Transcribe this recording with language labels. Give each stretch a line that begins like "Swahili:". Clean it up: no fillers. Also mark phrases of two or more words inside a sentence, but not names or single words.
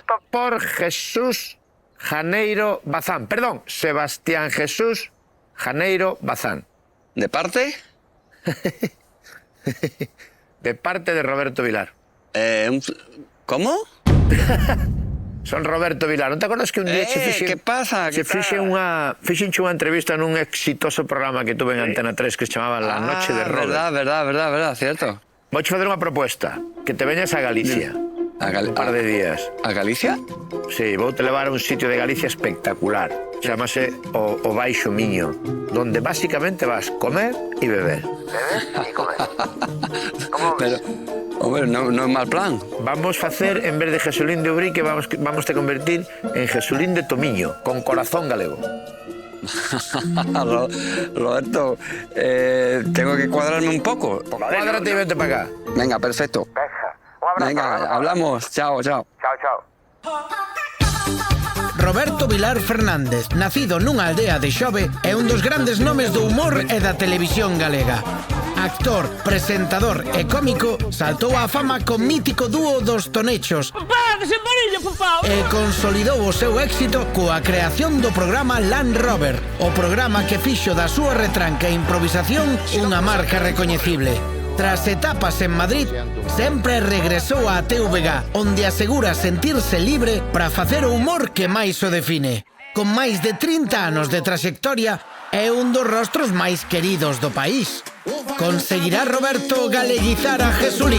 Spanish: Pregunto por Jesús Janeiro Bazán. Perdón, Sebastián Jesús Janeiro Bazán. ¿De parte? De parte de Roberto Vilar. ¿Cómo?
Galician: Son Roberto Vilar. ¿Non te acordas que un día
Spanish: ¿Qué pasa?
Galician: Se fixenche unha entrevista nun exitoso programa que tuve en Antena 3 que se chamaba La Noche de Robert?
Spanish: Verdad, cierto.
Galician: Vouche facer unha proposta, que te veñas a Galicia. Un par de días.
Spanish: ¿A Galicia?
Galician: Sí, vou te levar a un sitio de Galicia espectacular. Chámase o Baixo Miño,
Spanish: donde básicamente vas comer y beber. Beber y comer. Pero, hombre, no es mal plan. Vamos a hacer, en vez de Jesulín de Ubrique, vamos a convertir en Jesulín de Tomiño, con corazón galego. Roberto, tengo que cuadrarme un poco. Cuádrate y vete para acá. Venga, perfecto. Venga, hablamos. Chao. Chao.
Galician: Roberto Vilar Fernández, nacido nunha aldea de Xove, é un dos grandes nomes do humor e da televisión galega. Actor, presentador e cómico, saltou á fama co mítico dúo dos Tonechos e consolidou o seu éxito coa creación do programa Land Rover, o programa que fixo da súa retranca e improvisación unha marca recoñecible. Tras etapas en Madrid, sempre regresou á TVG, onde asegura sentirse libre para facer o humor que máis o define. Con máis de 30 anos de traxectoria, é un dos rostros máis queridos do país. Conseguirá Roberto galeguizar a Jesulín?